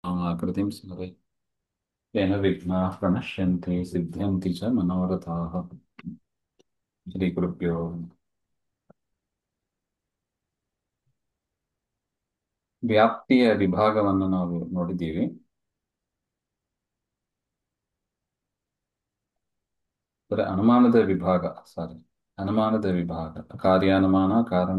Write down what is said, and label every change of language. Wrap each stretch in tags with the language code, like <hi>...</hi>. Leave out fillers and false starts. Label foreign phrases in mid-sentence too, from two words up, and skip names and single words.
<sa>कृतिं स्मरे तेन विघ्नाः प्रणश्यन्ति सिद्ध्यन्ति च मनोरथाः ಶ್ರೀಗುರುಭ್ಯೋ</sa> <kn>ವ್ಯಾಪ್ತಿಯ ವಿಭಾಗವನ್ನು ನಾವು ನೋಡಿದ್ದೀವಿ. ಅಂದರೆ ಅನುಮಾನದ ವಿಭಾಗ, ಅನುಮಾನದ ವಿಭಾಗ, ಕಾರ್ಯಾನುಮಾನ, ಕಾರಣ</kn>